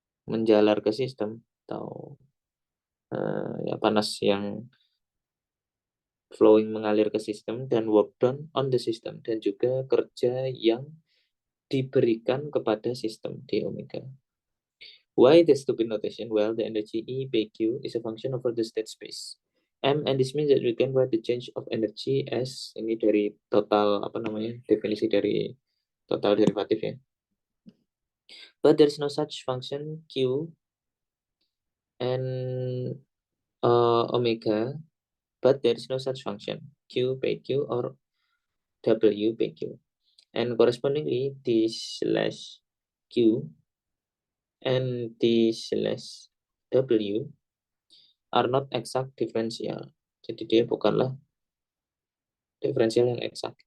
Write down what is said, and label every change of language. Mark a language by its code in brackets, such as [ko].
[id] menjalar ke sistem, atau ya panas yang flowing mengalir ke sistem, dan [en] work done on the system, [id] dan juga kerja yang diberikan kepada sistem d omega. [en] Why the stupid notation? Well, the energy E by Q is a function over the state space M, and this means that we can write the change of energy as, [id] ini dari total definisi dari total derivatif ya. [en] But there is no such function Q and omega, but there is no such function Q by Q or W by Q, and correspondingly D slash Q and D slash W are not exact differential. [id] Jadi dia bukanlah diferensial yang exact.